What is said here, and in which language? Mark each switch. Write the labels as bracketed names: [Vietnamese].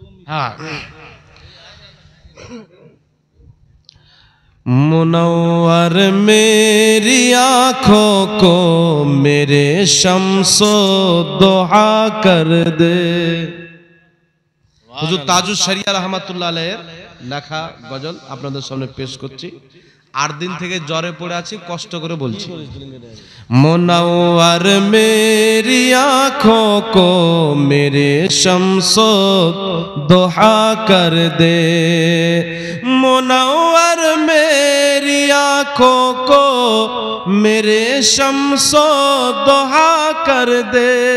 [Hindi] হ্যাঁ, मुनव्वर मेरी आँखों को मेरे शम्सो दुआ कर दे। [Bangla] হুজুর তাজুস শরিয়া রহমাতুল্লাহ আলাইহির লেখা গজল আপনাদের সামনে পেশ করছি। 8 দিন থেকে জ্বরে পড়ে আছি, কষ্ট করে বলছি। [Hindi] मुनव्वर मेरी आँखों को मेरे शम्सो दुआ कर दे, मुनव्वर मेरी आँखों को मेरे शम्सो दुआ कर दे,